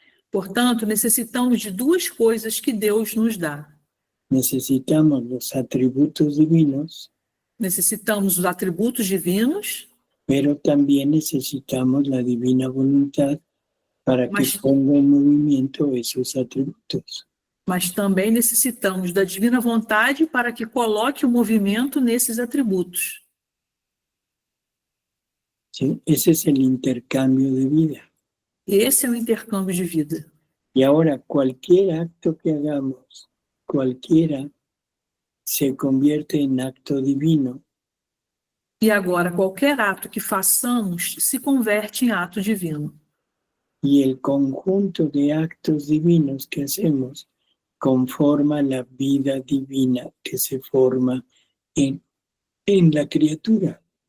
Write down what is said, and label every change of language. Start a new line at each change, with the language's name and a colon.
Portuguese: Portanto, necessitamos de duas coisas que Deus nos dá.
Spanish: Necesitamos los atributos divinos,
Portuguese: Necessitamos os atributos divinos,
Spanish: pero también necesitamos la divina voluntad para que
Portuguese: Mas-
Spanish: ponga en movimiento esos atributos.
Portuguese: mas também necessitamos da divina vontade para que coloque o movimento nesses atributos.
Spanish: ¿Sí? Ese es el intercambio de vida.
Portuguese: Esse é o intercâmbio de vida.
Spanish: Y ahora cualquier acto que hagamos, cualquiera, se convierte en acto divino.
Portuguese: E agora, qualquer ato que façamos se converte em ato divino.
Spanish: Y el conjunto de actos divinos que hacemos conforma la vida divina que se forma en la criatura.